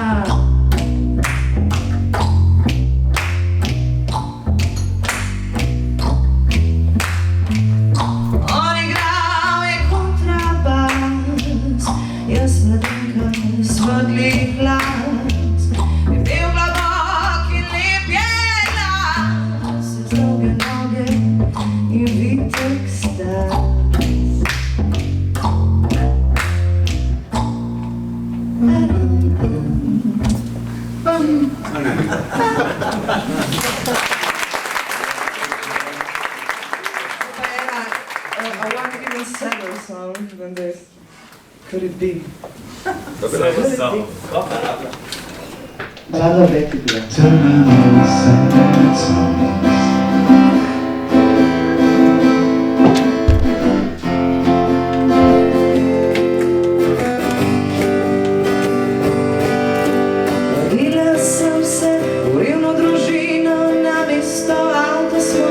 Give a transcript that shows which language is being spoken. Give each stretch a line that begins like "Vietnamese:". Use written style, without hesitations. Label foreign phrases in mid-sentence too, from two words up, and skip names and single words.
Slovenian: On igral je kontrabas, jaz mladinka svetli glas, imel globok in lep je glas, jaz dolge noge in vitek stas.
English: I want to give a sadder song than this. Could it be?
Slovenian: Rada Betty bila. Rodila sem se v revno družino, namesto avta smo